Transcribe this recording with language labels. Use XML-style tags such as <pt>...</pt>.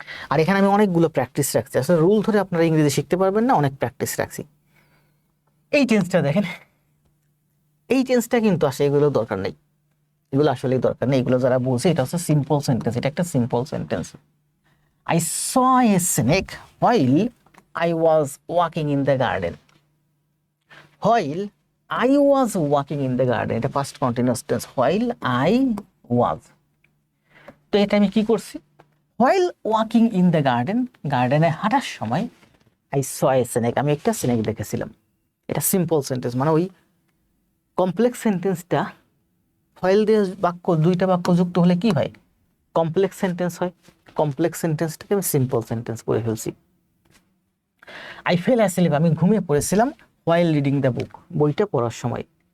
<bn>আর এখানে আমি অনেকগুলো প্র্যাকটিস রাখছি, আসলে রুল ধরে আপনারা ইংরেজি শিখতে পারবেন না, অনেক প্র্যাকটিস রাখছি। এই টেন্সটা দেখেন, এই টেন্সটা কিন্তু আসলে এগুলো দরকার নেই, এগুলো আসলেই দরকার নেই। এগুলো যারা বলছে এটা হচ্ছে সিম্পল সেন্টেন্স, এটা একটা simple sentence.</bn> <en>I saw a snake while I was walking in the garden. While I was walking in the garden,</en> <bn>এটা</bn> <en>past continuous tense, while I was।</en> <bn>তো এটা আমি কি করছি?</bn> <en>While walking in the garden,</en> <bn>গার্ডেনে হাঁটার সময়</bn> <en>I saw a snake,</en> <bn>আমি একটা স্নেক দেখেছিলাম। এটা সিম্পল সেন্টেন্স, মানে ওই কমপ্লেক্স সেন্টেন্সটা হোয়াইল দিয়ে বাক্য, দুইটা বাক্য যুক্ত হলে কি হয়? কমপ্লেক্স সেন্টেন্স হয়। কমপ্লেক্স সেন্টেন্সটাকে আমি সিম্পল সেন্টেন্স করে ফেলছি।</bn> <en>I fell asleep,</en> <bn>আমি ঘুমিয়ে পড়েছিলাম</bn> <en>while reading the book,</en> <bn>বইটা পড়ার সময়।</bn>